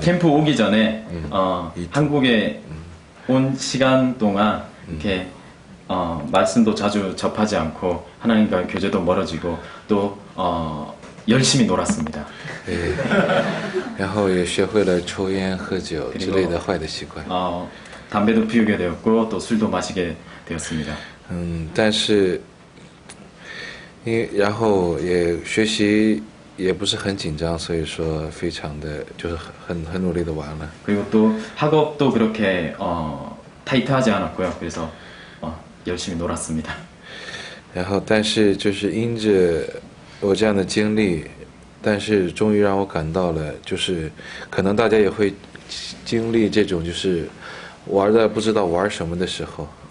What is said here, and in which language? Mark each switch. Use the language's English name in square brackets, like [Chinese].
[Korean] 캠프 오기 전에 한국에 온 시간 동안 이렇게 말씀도 자주 접하지 않고 하나님과 교제도 멀어지고 또 열심히 놀았습니다. [Chinese] 然后也学会了抽烟喝酒之类的坏的习惯。 [Korean] 담배도 피우게 되었고 또 술도 마시게 되었습니다. [Chinese] 但是然后也学习也不是很紧张，所以说非常的就是很努力的玩了。 [Korean] 그리고 또 학업도 그렇게 타이트하지 않았고요. 그래서 열심히 놀았습니다. [Chinese] 然后但是就是因着我这样的经历，但是终于让我感到了，就是可能大家也会经历这种就是玩的不知道玩什么的时候。